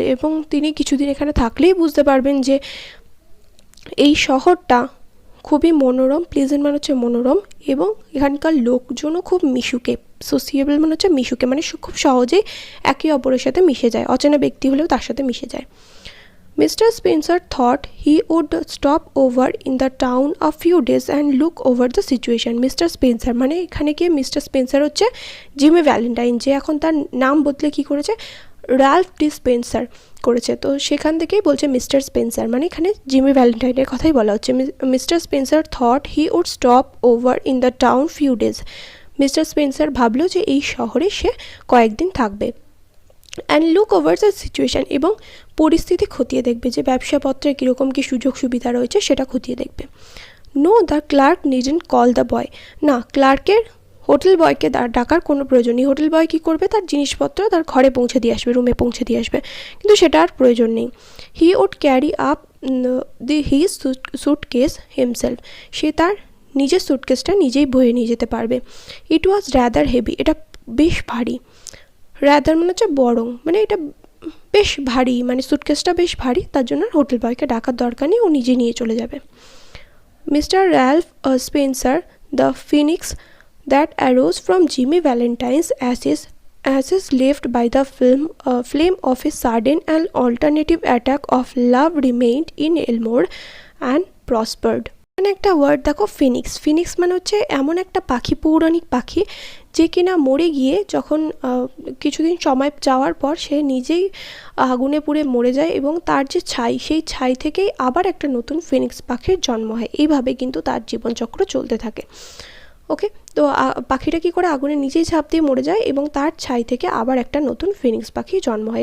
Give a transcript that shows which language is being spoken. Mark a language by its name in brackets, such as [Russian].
[Bangla] এবং তিনি কিছুদিন এখানে থাকলেই বুঝতে পারবেন যে এই শহরটা খুবই মনোরম। প্লিজেন্ট মানে হচ্ছে মনোরম, এবং এখানকার লোকজনও খুব মিশুকে। সোশিয়েবল মানে হচ্ছে মিশুকে, মানে খুব সহজেই একে অপরের সাথে মিশে যায়, অচেনা ব্যক্তি হলেও তার সাথে মিশে যায়। [English] Mr. Spencer thought he would stop over in the town a few days and look over the situation. Mr. [Bangla] Spencer মানে এখানে কি, মিস্টার স্পেন্সার হচ্ছে জিমি ভ্যালেন্টাইন, যে এখন তার নাম বদলে কি করেছে, রাল্ফ ডিসপেন্সার করেছে। তো সেখান থেকেই বলছে মিস্টার স্পেন্সার, মানে এখানে জিমি ভ্যালেন্টাইনের কথাই বলা হচ্ছে। [English] Mister Spencer thought he would stop over in the town few days. [Bangla] Mister Spencer ভাবলো যে এই শহরে সে কয়েকদিন থাকবে। [English] and look over the situation, [Bangla] এবং পরিস্থিতি খতিয়ে দেখবে, যে ব্যবসাপত্রে কীরকম কী সুযোগ সুবিধা রয়েছে সেটা খতিয়ে দেখবে। [English] No, the clerk needn't call the boy. [Bangla] না, ক্লার্কের হোটেল বয়কে ডাকার কোনো প্রয়োজন নেই। হোটেল বয় কী করবে, তার জিনিসপত্র তার ঘরে পৌঁছে দিয়ে আসবে, রুমে পৌঁছে দিয়ে আসবে, কিন্তু সেটা আর প্রয়োজন নেই। [English] He would carry up his suitcase himself. [Bangla] সে তার নিজের সুটকেসটা নিজেই বয়ে নিয়ে যেতে পারবে। [English] It was rather heavy. [Bangla] এটা বেশ ভারী। র্যাদার মানে হচ্ছে বরং, মানে এটা বেশ ভারী, মানে সুটকেসটা বেশ ভারী, তার জন্য হোটেল বয়কে ডাকার দরকার নেই, ও নিজে নিয়ে চলে যাবে। [English] Mister Ralph Spencer, the phoenix that arose from Jimmy Valentine's ashes left by the flame of a sudden and alternative attack of love remained in Elmore and prospered. [Bangla] মানে একটা ওয়ার্ড দেখো, ফিনিক্স। ফিনিক্স মানে হচ্ছে এমন একটা পাখি, পৌরাণিক পাখি, যে কিনা মরে গিয়ে যখন কিছুদিন সময় যাওয়ার পর সে নিজেই আগুনে পুড়ে মরে যায়, এবং তার যে ছাই, সেই ছাই থেকেই আবার একটা নতুন ফিনিক্স পাখির জন্ম হয়। এইভাবে কিন্তু তার জীবনচক্র চলতে থাকে। ওকে, তো পাখিটা কী করে, আগুনে নিজেই ঝাঁপ দিয়ে মরে যায় এবং তার ছাই থেকে আবার একটা নতুন ফিনিক্স পাখির জন্ম হয়।